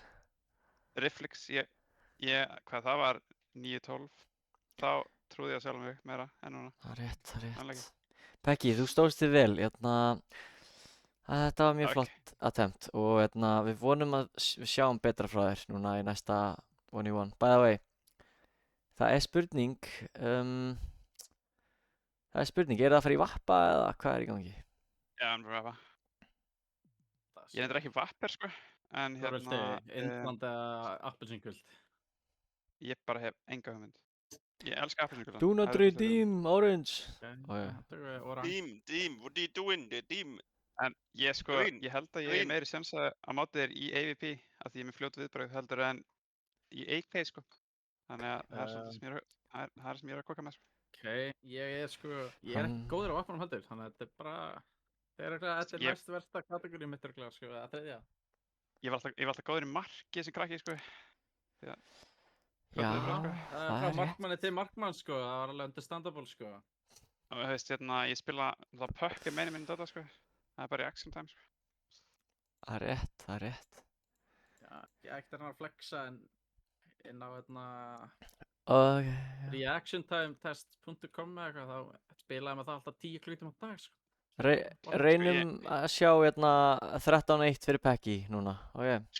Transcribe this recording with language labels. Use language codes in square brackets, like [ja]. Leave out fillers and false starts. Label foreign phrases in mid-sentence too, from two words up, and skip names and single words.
[is] Reflex, hvað það var, 9-12, þá trúði ég á sjálf mig meira en núna. Það er rétt, það er Sannleika. rétt. Pekki, þú stóðst þig vel, þetta var mjög Takk. flott attempt og við vonum að við sjáum betra frá þér núna í næsta 1v1. [en] By the way, [is] það er spurning, er það að fara í vappa eða hvað er í gangi? Já, hann bara vappa. Ég nefndir ekki vapper, sko, en Þú viltu Indland eða appelsingult. ég bara hef enga hugmynd. Ég elska appelsingula. [en] Do not redeem orange. Team, what are you doing, team? [is] En ég sko, Green, ég held að ég green. er meiri sjans að móti þér í AVP af því ég er með fljótu viðbrögð heldur en í AK, sko. Þannig að það er svolítið sem ég er það sem ég er að koka með, sko. Ok, ég er ekki góður á vappanum heldur, þannig að þetta er bara, þetta er næst versta kategóri mitt örglega, sko, að þriðja. Ég var alltaf góður í marki sem krakki, sko. Já, Fljótu viðbrögð, sko. Það það er frá er rétt. markmanni til markmann, sko, það var alveg understandable, sko. Og þú veist, ég spila, það pökk er meini minn Dota, sko. Það er bara [en] reaction time, [is] sko. Það er rétt, það er rétt. Já, ég ekkert að flexa en inn á Og, reactiontimetest.com eða eitthvað, þá spilaði maður það alltaf 10 klukkutíma á dag, sko. reynum að sjá hérna 13-1 fyrir Pekki núna, ok.